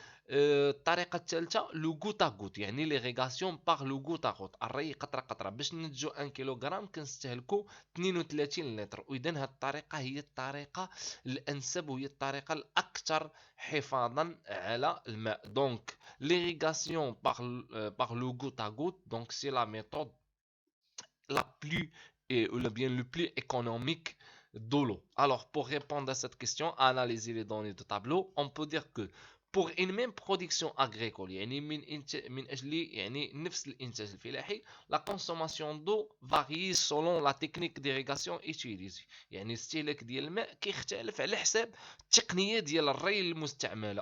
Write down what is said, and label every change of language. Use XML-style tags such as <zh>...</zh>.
<ar>الطريقه الثالثه لو غوت ا غوت، يعني ليغيغاسيون باغ لو غوت ا غوت، الري قطره قطره. باش ننتجو 1 كيلوغرام كنستهلكو 32 لتر، واذا هذه الطريقه هي الطريقه الانسب وهي الطريقه الاكثر حفاظا على الماء.</ar> <fr>دونك l'irrigation par le goutte à goutte, donc c'est la méthode la plus ou bien le plus économique de l'eau. Alors pour répondre à cette question, analyser les données de tableau, on peut dire que pour une même production agricole</fr> <ar>يعني من أجل يعني نفس الإنتاج الفلاحي</ar> <fr>la consommation d'eau varie selon la technique d'irrigation utilisée.</fr> <ar>يعني الاستهلاك ديال الماء كيختلف على حساب التقنية ديال الري المستعملة.</ar>